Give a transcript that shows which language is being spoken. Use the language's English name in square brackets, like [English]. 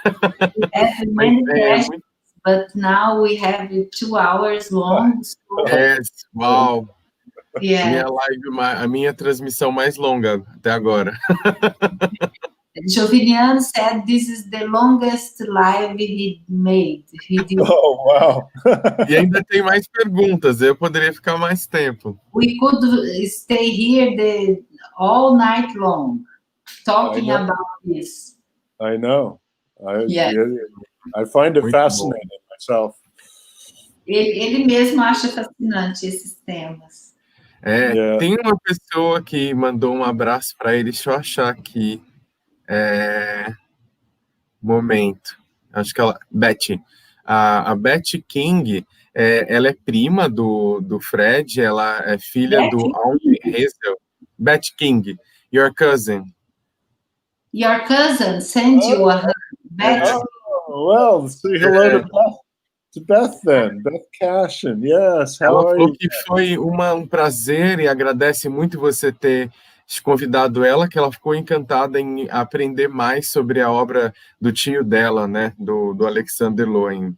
[English] We have many questions, but now we have 2 hours long. So... Uau! Yeah. [Portuguese] A minha transmissão mais longa até agora. [English] Joviniano said this is the longest live he made. Oh, wow! [Portuguese] E ainda tem mais perguntas, eu poderia ficar mais tempo. [English] We could stay here all night long, talking about this. I know. I find it fascinating myself. [Portuguese] Ele mesmo acha fascinante esses temas. Tem uma pessoa que mandou um abraço para ele, deixa eu achar aqui. Momento. Acho que ela... Betty. A Betty King, ela é prima do Fred, ela é filha do Alvin Hazel. [English] Betty King, your cousin. Your cousin sent you a hug. Betty. Oh, well, say hello to Beth then. Beth Cashin, yes. How are you? [Portuguese] Que foi um prazer e agradece muito você ter convidado ela, que ela ficou encantada em aprender mais sobre a obra do tio dela, né, do Alexander Lowen.